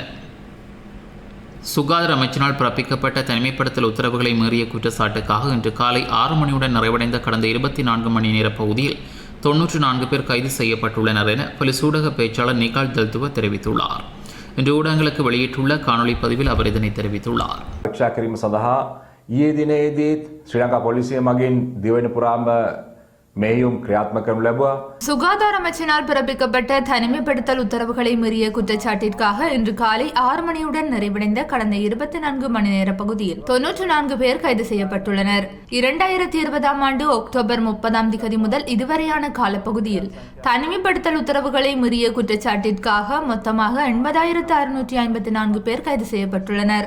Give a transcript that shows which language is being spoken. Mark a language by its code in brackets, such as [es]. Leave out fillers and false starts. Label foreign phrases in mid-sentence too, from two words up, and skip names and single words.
[ta] சுகாதார அமைச்சினால் பிறப்பிக்கப்பட்ட தனிமைப்படுத்தல் உத்தரவுகளை மீறிய குற்றச்சாட்டுக்காக இன்று காலை 6 மணியுடன் நிறைவடைந்த கடந்த 24 மணி நேர பகுதியில் 94 பேர் கைது செய்யப்பட்டுள்ளனர் என போலீஸ் ஊடக பேச்சாளர் நிகால் தல்துவ தெரிவித்துள்ளார். இன்று ஊடகங்களுக்கு வெளியிட்டுள்ள காணொலி பதிவில் அவர் இதனை தெரிவித்துள்ளார். [si] පරීක්ෂා කිරීම සඳහා ඊයේ දිනේදීත් ශ්‍රී ලංකා පොලිසිය මගින් දිවයින පුරාම මෙහෙයුම් ක්‍රියාත්මක කරනු ලැබුවා. [ta] சுகாதார அமைச்சினால் பிறப்பிக்கப்பட்ட தனிமைப்படுத்தல் உத்தரவுகளை மீறிய குற்றச்சாட்டிற்காக இன்று காலை 6 மணியுடன் நிறைவடைந்த கடந்த 24 மணி நேர பகுதியில் 94 பேர் கைது செய்யப்பட்டுள்ளனர். 2020 ஆண்டு அக்டோபர் 30 முதல் இதுவரையான காலப்பகுதியில் தனிமைப்படுத்தல் உத்தரவுகளை மீறிய குற்றச்சாட்டிற்காக மொத்தமாக 80,654 பேர் கைது செய்யப்பட்டுள்ளனர்.